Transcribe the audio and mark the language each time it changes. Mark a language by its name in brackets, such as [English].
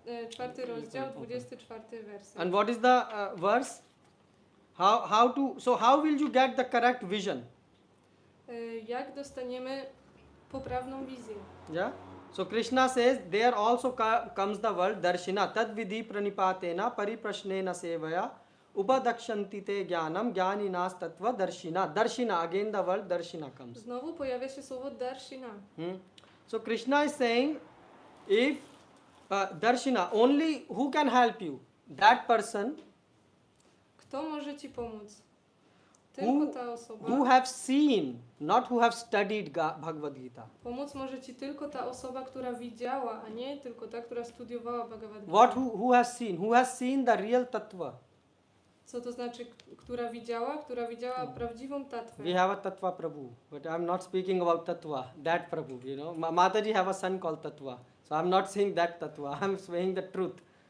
[Polish] czwarty rozdział, 24 werset. [English] And what is the verse? How will you get the correct vision? [Polish] Jak dostaniemy poprawną wizję? [English] Yeah. So Krishna says there also comes the word darshina [Sanskrit] tad vidhi pranipatena pariprashnena sevaya upadakshanti te jnanam jnaninas tattva darshina [English] again the word darshina comes. [Polish] Znowu pojawia się słowo darshina. [English] So Krishna is saying if darshina only who can help you, that person [Polish] Kto może Ci pomóc? Tylko ta osoba. [English] who have seen, not who have studied Bhagavad Gita. [Polish] Pomóc może Ci tylko ta osoba, która widziała, a nie tylko ta, która studiowała Bhagavad Gita. [English] What who has seen? Who has seen the real tattva? [Polish] Co to znaczy, która widziała? Która widziała prawdziwą tatwę. [English] We have a tattva Prabhu, but I'm not speaking about tattva, that Prabhu, you know. Mataji have a son called tattva. So I'm not saying that tattva, I'm saying the truth.